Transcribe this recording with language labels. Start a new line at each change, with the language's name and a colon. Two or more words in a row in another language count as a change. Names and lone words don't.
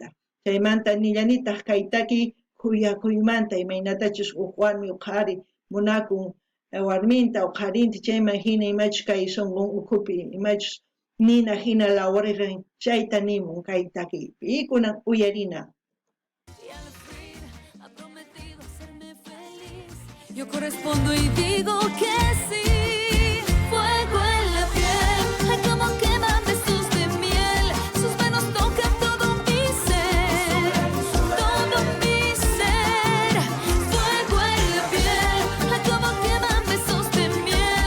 Quechua: Chaymanta nillanitaq kay taki kuyakuymanta imaynatachus huk warmi uqhari munakun warminta uqharinta chayman hina imachus kay sunqun ukhupi imachus nina hina lawaririn chayta nimun kay takiypi kunan uyarina.
Spanish: Yo correspondo y digo que sí. Fuego en la piel, ay como queman besos de miel. Sus manos tocan todo mi ser, todo mi ser. Fuego en la piel, ay como queman besos de miel.